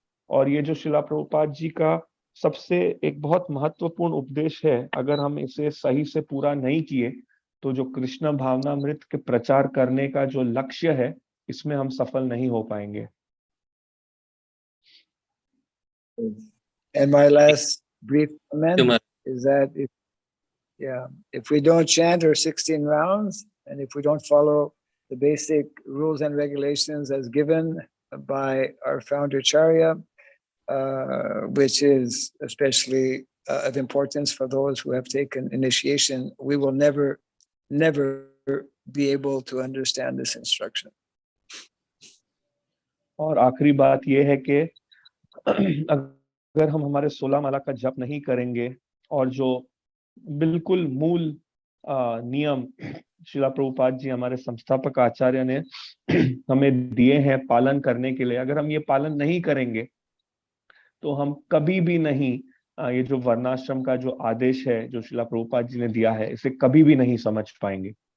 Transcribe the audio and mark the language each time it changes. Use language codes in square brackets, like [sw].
[hi] और ये जो शिला प्रभुपाद जी का सबसे एक बहुत महत्वपूर्ण उपदेश है, अगर हम इसे सही से पूरा नहीं किए तो जो कृष्ण भावनामृत के प्रचार करने का जो लक्ष्य है, इसमें हम सफल नहीं हो पाएंगे। [en] And my last brief comment is that if we don't chant our 16 rounds, and if we don't follow the basic rules and regulations as given by our founder Charya, which is especially of importance for those who have taken initiation, we will never be able to understand this instruction. [hi] और आखिरी बात यह है कि अगर हम हमारे 16 माला का जप नहीं करेंगे और जो बिल्कुल मूल नियम शिला प्रभुपाद जी हमारे संस्थापक आचार्य ने हमें दिए हैं पालन करने के लिए, अगर हम ये पालन नहीं करेंगे तो हम कभी भी नहीं ये जो वर्णाश्रम का जो आदेश है जो शिला प्रभुपाद जी ने दिया है, इसे कभी भी नहीं समझ पाएंगे।